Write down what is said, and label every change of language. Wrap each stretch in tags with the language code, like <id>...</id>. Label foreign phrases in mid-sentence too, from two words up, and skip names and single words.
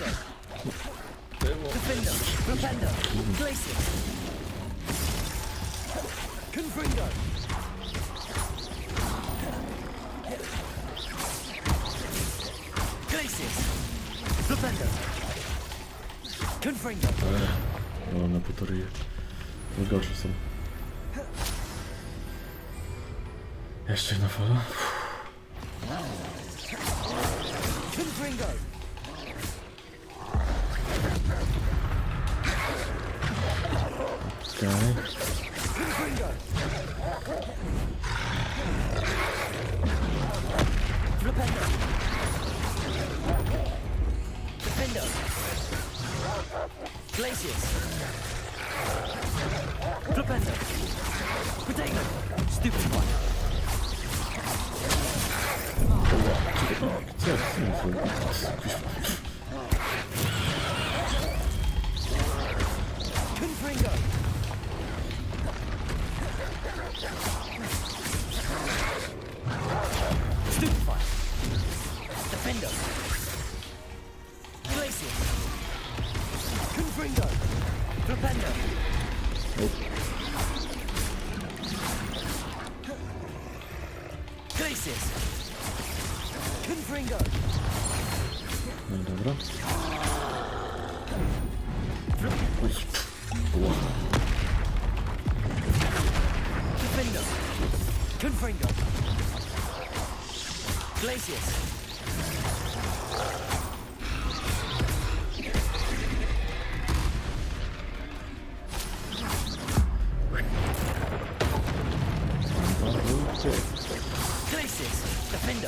<pl>Defendo. Flipendo. Glacius. Confringo. Glacius. Flipendo. Confringo. No, na półtorej. Najgorsze są. Jeszcze jedna fala. Confringo. Okej. Confringo. Flipendo. Defendo. Glacius. Flipendo. Potato.</pl> <en>Stupid one.</en> <pl>Co jest? Confringo.</pl> <en>Stupid one.</en> <pl>Defendo. Glacius. Confringo. Flipendo. Glacius. Confringo. No i dobra. Defendo. Confringo. Glacius. Glacius. Defendo.</pl>